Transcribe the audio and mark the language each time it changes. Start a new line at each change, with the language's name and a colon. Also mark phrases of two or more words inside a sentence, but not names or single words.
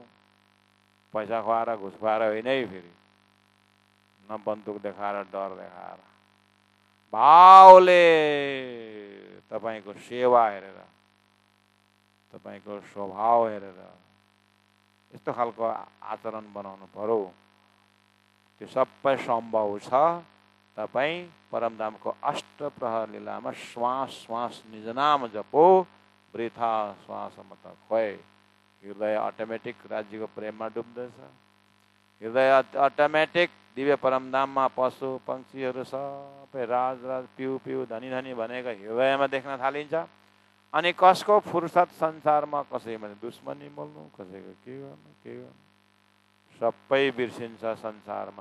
Nepali: पैसा खुवाएर घुस खुवाएर होइन है, फेरि न बन्दुक देखाएर डर देखाएर भावले तपाईँको सेवा हेरेर, तपाईँको स्वभाव हेरेर यस्तो खालको आचरण बनाउनु पर्यो। त्यो सबै सम्भव छ। तपाईँ परमधामको अष्टप्रहर लीलामा
Hindi: श्वास श्वास निज नाम जपो वृथा श्वास मत खोय।
Nepali: हृदय अटोमेटिक राज्यको प्रेममा डुब्दछ। हृदय अटोमेटिक दिव्य परमधाममा पशु पंक्षीहरू सबै राज राज पिउ पिउ धनी धनी भनेको हृदयमा देख्न थालिन्छ। अनि कसको फुर्सद संसारमा, कसैमा दुश्मनी बोल्नु, कसैको के गर्नु सबै बिर्सिन्छ संसारमा।